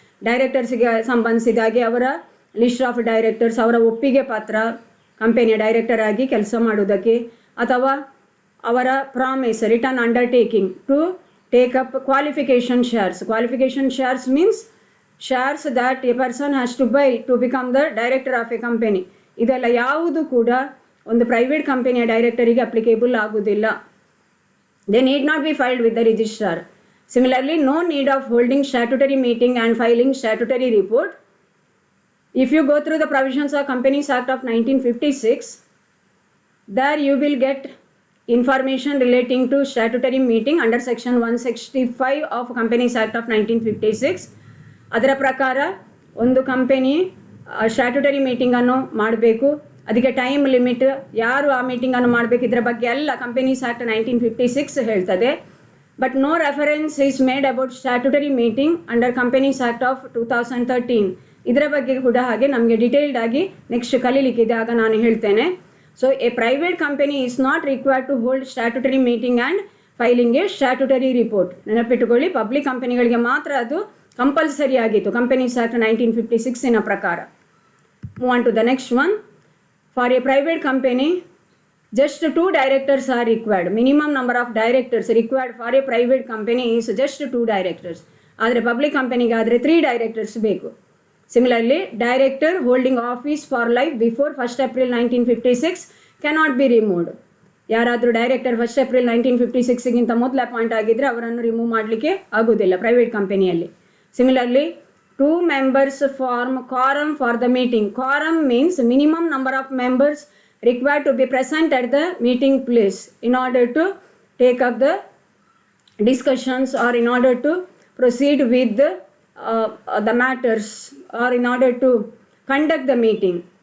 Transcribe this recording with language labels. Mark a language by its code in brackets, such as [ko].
[kn] ಡೈರೆಕ್ಟರ್ಸ್ಗೆ ಸಂಬಂಧಿಸಿದಾಗೆ ಅವರ list of directors, ಅವರ ಒಪ್ಪಿಗೆ ಪತ್ರ ಕಂಪನಿಯ ಡೈರೆಕ್ಟರ್ ಆಗಿ ಕೆಲಸ ಮಾಡುವುದಕ್ಕೆ, ಅಥವಾ ಅವರ promise, [en] Return undertaking to take up qualification shares. Qualification shares means shares that a person has to buy to become the director of a company. [kn] ಇದೆಲ್ಲ ಯಾವುದು ಕೂಡ ಒಂದು ಪ್ರೈವೇಟ್ ಕಂಪನಿಯ ಡೈರೆಕ್ಟರಿಗೆ ಅಪ್ಲಿಕೇಬಲ್ ಆಗುವುದಿಲ್ಲ. [en] They need not be filed with the registrar. Similarly, no need of holding statutory meeting and filing statutory report. If you go through the provisions of Companies Act of 1956, there you will get information relating to statutory meeting under section 165 of Companies Act of 1956. [kn] ಅದರ ಪ್ರಕಾರ ಒಂದು company statutory ಮೀಟಿಂಗನ್ನು ಮಾಡಬೇಕು. ಅದಕ್ಕೆ time limit, ಯಾರು ಆ ಮೀಟಿಂಗನ್ನು ಮಾಡಬೇಕು, ಇದರ ಬಗ್ಗೆ ಎಲ್ಲ ಕಂಪನೀಸ್ ಆ್ಯಕ್ಟ್ 1956 ಹೇಳ್ತದೆ. [en] But no reference is made about statutory meeting under Companies Act of 2013. [kn] ಇದರ ಬಗ್ಗೆ ಕೂಡ ಹಾಗೆ ನಮಗೆ ಡಿಟೇಲ್ಡ್ ಆಗಿ ನೆಕ್ಸ್ಟ್ ಕಲೀಲಿಕ್ಕಿದೆ, ಆಗ ನಾನು ಹೇಳ್ತೇನೆ. [en] So a private company is not required to hold statutory meeting and filing a statutory report. [kn] ನೆನಪಿಟ್ಟುಕೊಳ್ಳಿ, public ಕಂಪನಿಗಳಿಗೆ ಮಾತ್ರ ಅದು ಕಂಪಲ್ಸರಿ ಆಗಿತ್ತು ಕಂಪನೀಸ್ ಆ್ಯಕ್ಟ್ 1956 ಪ್ರಕಾರ. [en] Move on to the next one. For a private company just 2 directors are required. Minimum number of directors required for a private company is just 2 directors. [kn] ಆದರೆ public ಕಂಪನಿಗೆ ಆದರೆ 3 directors ಬೇಕು. [en] Similarly, director holding office for life before 1st April 1956 cannot be removed. [kn] ಯಾರಾದರೂ director 1 April 1956ಗಿಂತ ಮೊದಲು appoint ಆಗಿದ್ದರೆ ಅವರನ್ನು remove ಮಾಡಲಿಕ್ಕೆ ಆಗೋದಿಲ್ಲ ಪ್ರೈವೇಟ್ ಕಂಪನಿಯಲ್ಲಿ. [en] Similarly 2 members form quorum for the meeting. Quorum means minimum number of members required to be present at the meeting place in order to take up the discussions or in order to proceed with the matters or in order to conduct the meeting.